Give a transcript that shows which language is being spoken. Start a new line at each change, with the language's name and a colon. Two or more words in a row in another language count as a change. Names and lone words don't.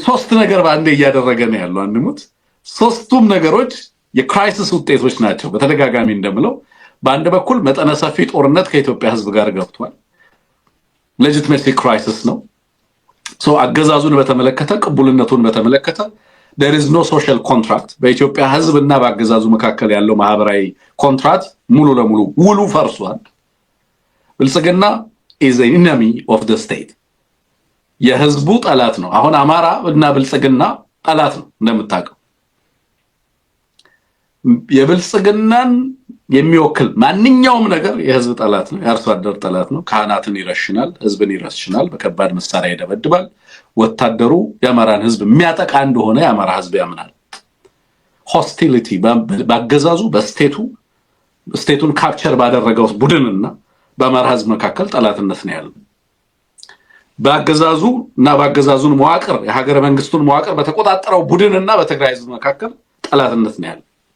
Amharic: 3 ነገር በአንዴ እያደረገ ነው ያለው አንሙት። 3ቱም ነገሮች የክራይሲስ ውጤቶች ናቸው። በተደጋጋሚ እንደምለው በአንድ በኩል መጠነ ሰፊ ጦርነት ከኢትዮጵያ ሕዝብ ጋር ገብቷል። ሌጂቲሜሲ ክራይሲስ ነው። አገዛዙን በተመለከተ ቅቡልነቱን በተመለከተ
English: there is no social contract
Amharic: በኢትዮጵያ ሕዝብ እና በአገዛዙ መካከል ያለው ማህበራዊ ኮንትራክት ሙሉ ለሙሉ ውሉ ፈርሷል። ብልጽግና
English: is an enemy of the state
Amharic: የህዝቡ ጠላት ነው። አሁን አማራ እና ብልጽግና ጠላት ነው እንደምታውቀው። የብልጽግናን የሚወክል ማንኛውም ነገር የህዝብ ጠላት ነው፣ የአርሶ አደር ጠላት ነው። ካህናትን ይረሽናል፣ ህዝብን ይረሽናል፣ በከባድ መሳሪያ ይደበድባል። ወታደሩ የአማራን ህዝብ የሚያጠቃ እንደሆነ የአማራ ህዝብ ያምናል። ሆስቲሊቲ በአገዛዙ ስቴቱን ካፕቸር ባደረገው ቡድንና በአማራ ህዝብ መካከል ጠላትነት ነው ያለው። በአገዛዙ እና በአገዛዙን መዋቅር የሀገረ መንግስቱን መዋቅር በተቆጣጠረው ቡድንና በትግራይ ህዝብ መካከል ጠላትነት ነው ያለው።